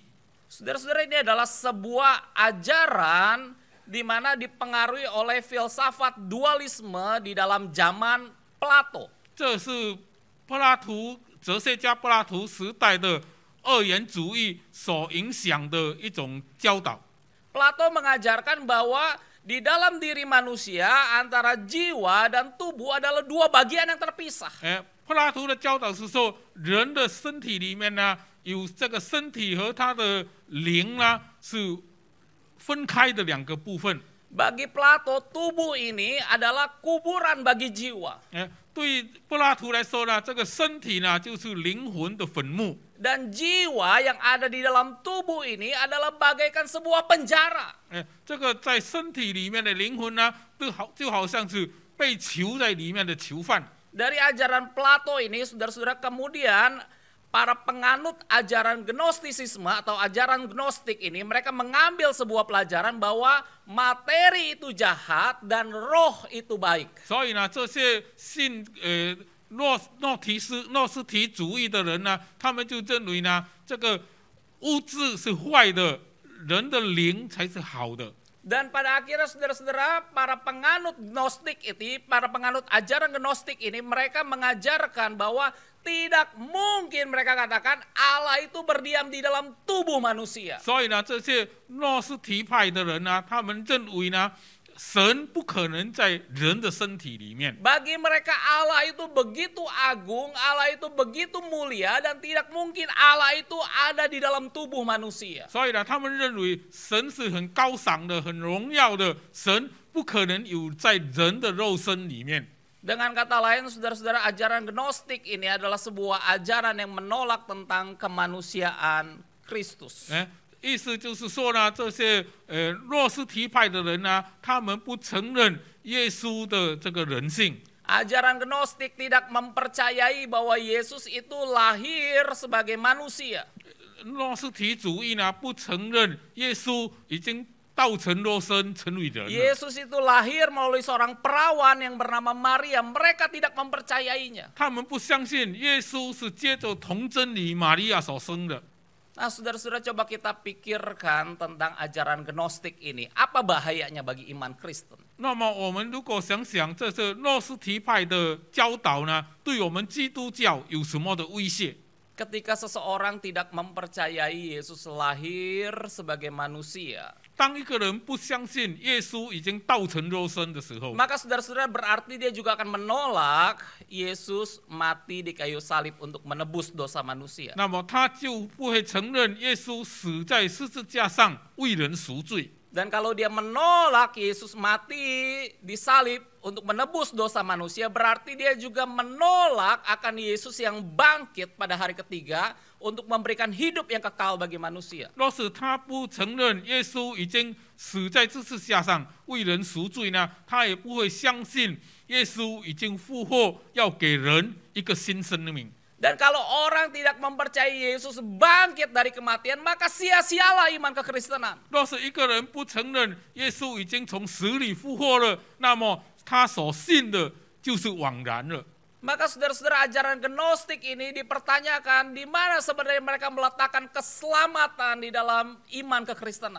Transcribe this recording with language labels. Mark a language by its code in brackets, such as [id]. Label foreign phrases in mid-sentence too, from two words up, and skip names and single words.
[id] Saudara-saudara, ini adalah sebuah ajaran di mana dipengaruhi oleh filsafat dualisme di dalam zaman Plato. [zh] 这是哲学家柏拉图时代的二元主义所影响的一种教导。 [id] Plato mengajarkan bahwa di dalam diri manusia antara jiwa dan tubuh adalah dua bagian yang terpisah. [zh] 柏拉图的教导是说，人的身体里面呢，有这个身体和他的灵呢是分开的两个部分。 [id] Bagi Plato, tubuh ini adalah kuburan bagi jiwa. [zh] 对柏拉图来说呢，这个身体呢就是灵魂的坟墓。 [id] Dan jiwa yang ada di dalam tubuh ini adalah bagaikan sebuah penjara. [zh] 这个在身体里面的灵魂呢，就好像是被囚在里面的囚犯。 [id] Dari ajaran Plato ini, saudara-saudara, kemudian para penganut ajaran gnostisisme atau ajaran gnostik ini, mereka mengambil sebuah pelajaran bahwa materi itu jahat dan roh itu baik. [zh] 所以呢，这些信诺斯提主义的人呢，他们就认为呢，这个物质是坏的，人的灵才是好的。 [id] Dan pada akhirnya, saudara-saudara, para penganut gnostik ini, para penganut ajaran gnostik ini, mereka mengajarkan bahwa tidak mungkin, mereka katakan, Allah itu berdiam di dalam tubuh manusia. [zh] 所以呢，这些诺斯提派的人呢，他们认为呢，神不可能在人的身体里面。 [id] Bagi mereka Allah itu begitu agung, Allah itu begitu mulia, dan tidak mungkin Allah itu ada di dalam tubuh manusia. [zh] 所以呢，他们认为神是很高尚的、很荣耀的，神不可能有在人的肉身里面。 [id] Dengan kata lain, saudara-saudara, ajaran gnostik ini adalah sebuah ajaran yang menolak tentang kemanusiaan Kristus. [zh] 意思就是说呢，这些诺斯提派的人呢，他们不承认耶稣的这个人性。 [id] Ajaran gnostik tidak mempercayai bahwa Yesus itu lahir sebagai manusia. [zh] 诺斯提主义呢，不承认耶稣已经道成肉身成为人了。 [id] Yesus itu lahir melalui seorang perawan yang bernama Maria. Mereka tidak mempercayainya. [zh] 他们不相信耶稣是接着童真理玛利亚所生的。 [id] Nah, saudara-saudara, coba kita pikirkan tentang ajaran gnostik ini. Apa bahayanya bagi iman Kristen? [zh] 那么我们如果想想这是诺斯提派的教导呢，对我们基督教有什么的威胁？ [id] Ketika seseorang tidak mempercayai Yesus lahir sebagai manusia, [zh] 当一个人不相信耶稣已经道成肉身的时候， [id] maka saudara-saudara berarti dia juga akan menolak Yesus mati di kayu salib untuk menebus dosa manusia. [zh] 那么他就不会承认耶稣死在十字架上为人赎罪。 [id] Dan kalau dia menolak Yesus mati di salib untuk menebus dosa manusia, berarti dia juga menolak akan Yesus yang bangkit pada hari ketiga untuk memberikan hidup yang kekal bagi manusia. [zh] 若是他不承认耶稣已经死在十字架上为人赎罪呢，他也不会相信耶稣已经复活，要给人一个新生命。 [id] Dan kalau orang tidak mempercayai Yesus bangkit dari kematian, maka sia-sialah iman kekristenan. [zh] 若是一个人不承认耶稣已经从死里复活了，那么他所信的就是枉然了。 [id] Maka saudara-saudara, ajaran gnostik ini dipertanyakan di mana sebenarnya mereka meletakkan keselamatan di dalam iman kekristenan.